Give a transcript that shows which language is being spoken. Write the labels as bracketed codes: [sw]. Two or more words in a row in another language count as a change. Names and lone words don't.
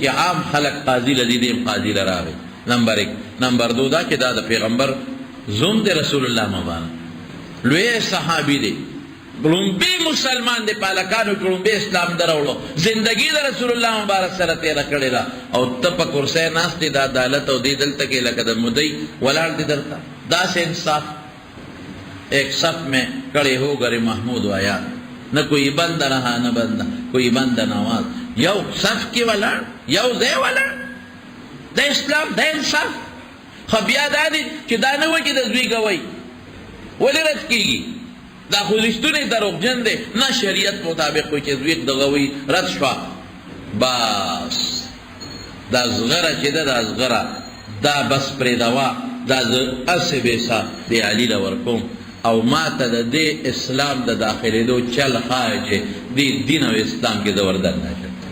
[ps] عام خلک قاضي له دې دیم قاضي له راغې نمبر 1 نمبر 2 دا چې دا د پیغمبر زوم دی رسول الله مبارک لوی صحابي دی لومبی مسلمان دی پالکانو کې لومبی اسلام دراوړو زندگی د رسول الله مبارک سره تېره کړې ده او ته په کرسی ناست دی د عدالت او دې دلته کې لکه د مدعي ولاړ دی درته داسې انصاف [ur] ایک صف میں کڑے ہو گئے محمود آیا نہ کوئی بند رہا نہ بندہ کوئی بند نواز [ps] یو صف کی ولاړ یو ځای ولاړ د اسلام د انصاف خو بیا دا دی چې دا نه وایي چې د زوی ګوی ولې رد کېږي دا خو رښتونی دروغجن دی نه شریعت مطابق وایي چې زوی د ګوی رد شوه بس دا زغره چې ده دا زغره دا بس پرېږدوه دا زه هسې بېسه دې علي له ورکوم او ما ته د دې اسلام د داخلېدو چل ښایي چې دې دین او اسلام کې زه وردننه شم